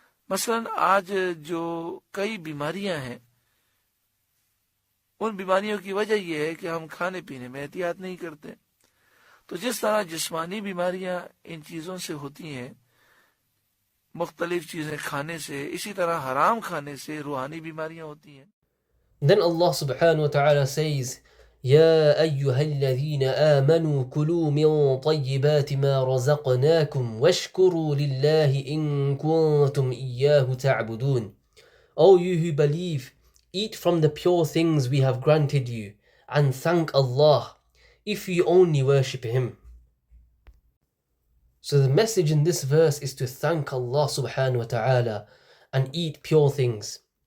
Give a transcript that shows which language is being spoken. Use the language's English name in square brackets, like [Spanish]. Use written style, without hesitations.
[Hindi] मसलन आज जो कई बीमारियां हैं, उन बीमारियों की वजह यह है कि हम खाने पीने में एहतियात नहीं करते। तो जिस तरह जिस्मानी बीमारियां इन चीजों से होती हैं, मुख्तलिफ चीजें खाने से, इसी तरह हराम खाने से रूहानी बीमारियां होती हैं। [English] Then Allah subhanahu wa ta'ala says, [Arabic] يا أيها الذين آمنوا كلوا من طيبات ما رزقناكم واشكروا لله إن كنتم إياه تعبدون. [English] O you who believe, eat from the pure things we have granted you, and thank Allah, if you only worship Him. So the message in this verse is to thank Allah subhanahu wa ta'ala and eat pure things.